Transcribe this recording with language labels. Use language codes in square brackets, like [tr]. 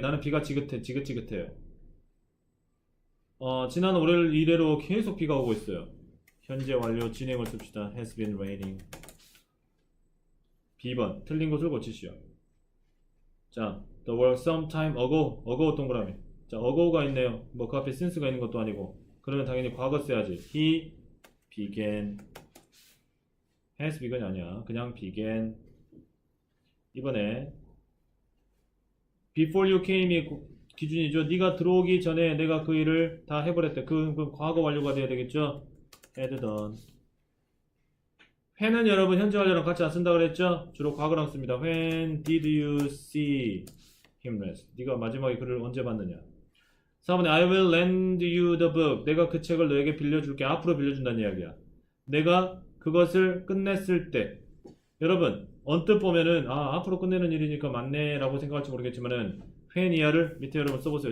[ko] 나는 비가 지긋지긋해요. 지난 월요일 이래로 계속 비가 오고 있어요. 현재 완료 진행을 씁시다. [en] has been raining. [ko] B번 틀린 것을 고치시오. [en] 자, the word sometime ago [ko] 동그라미. 자, ago가 있네요. 뭐 그 앞에 since가 있는 것도 아니고. 그러면 당연히 과거 써야지. [en] He began. [ko] has begun이 아니야. 그냥 began. 이번에 [en] before you came이 [ko] 기준이죠. 네가 들어오기 전에 내가 그 일을 다 해버렸대. 그 과거 완료가 돼야 되겠죠. [en] had done. [ko] when은 여러분 현재 완료랑 같이 안 쓴다 그랬죠? 주로 과거랑 씁니다. [en] When did you see him last? [ko] 네가 마지막에 그를 언제 봤느냐? 4번에 [en] I will lend you the book. [ko] 내가 그 책을 너에게 빌려줄게. 앞으로 빌려준다는 이야기야. 내가 그것을 끝냈을 때. 여러분 언뜻 보면은 앞으로 끝내는 일이니까 맞네 라고 생각할지 모르겠지만은 when 이하를 밑에 여러분 써보세요.